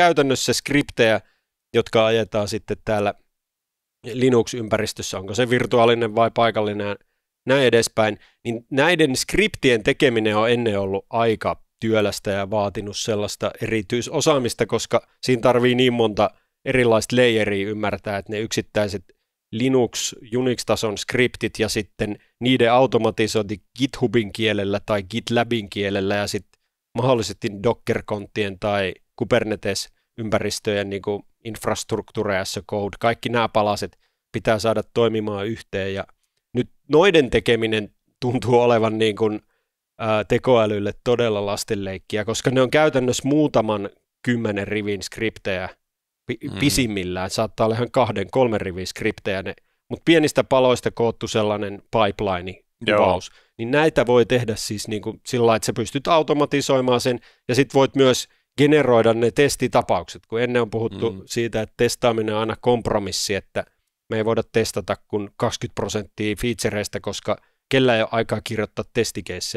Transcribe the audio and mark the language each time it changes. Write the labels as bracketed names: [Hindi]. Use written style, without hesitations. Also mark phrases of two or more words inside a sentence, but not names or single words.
[Finnish] käytännössä skriptejä, jotka ajetaan sitten täällä Linux-ympäristössä, onko se virtuaalinen vai paikallinen, näin edespäin, niin näiden skriptien tekeminen on ennen ollut aika työlästä ja vaatinut sellaista erityisosaamista, koska siinä tarvii niin monta erilaista layeria ymmärtää, että ne yksittäiset Linux, Unix-tason skriptit ja sitten niiden automatisointi GitHubin kielellä tai GitLabin kielellä ja sitten mahdollisesti Docker-konttien tai Kubernetes-ympäristöjen niin kuin infrastruktuuri [English] as a code, [Finnish] kaikki nämä palaset pitää saada toimimaan yhteen ja nyt noiden tekeminen tuntuu olevan niin kuin, tekoälylle todella lastenleikkiä, koska ne on käytännössä muutaman 10 rivin skriptejä pisimmillään, saattaa olla ihan 2-3 rivin skriptejä, mutta pienistä paloista koottu sellainen pipeline-kuvaus, niin näitä voi tehdä siis niin kuin sillä lailla, että sä pystyt automatisoimaan sen, ja sitten voit myös generoida ne testitapaukset, kun ennen on puhuttu siitä, että testaaminen on aina kompromissi, että me ei voida testata kuin 20% featureista, koska kellä ei ole aikaa kirjoittaa testikeissejä.